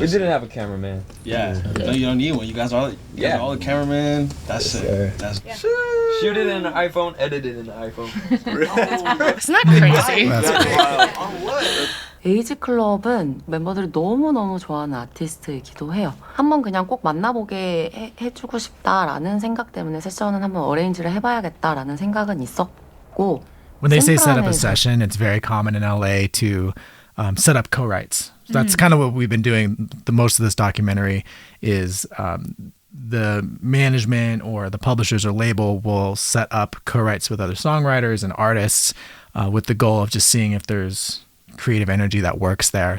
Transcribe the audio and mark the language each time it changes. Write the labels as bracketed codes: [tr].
[en] We didn't have a cameraman. Yeah. No, you don't need one. You guys are all the cameraman. That's it. That's Shoot it in an iPhone, edit it in an iPhone. Isn't that crazy? [ko] 에이지 클럽은 멤버들이 너무너무 좋아하는 아티스트이기도 해요. 한번 그냥 꼭 만나보게 해주고 싶다라는 생각 때문에 세션은 한번 어레인지를 해봐야겠다라는 생각은 있었고 [en] When they say set up a session, it's very common in LA to set up co-writes. So that's kind of what we've been doing. The most of this documentary is the management or the publishers or label will set up co-writes with other songwriters and artists with the goal of just seeing if there's creative energy that works there.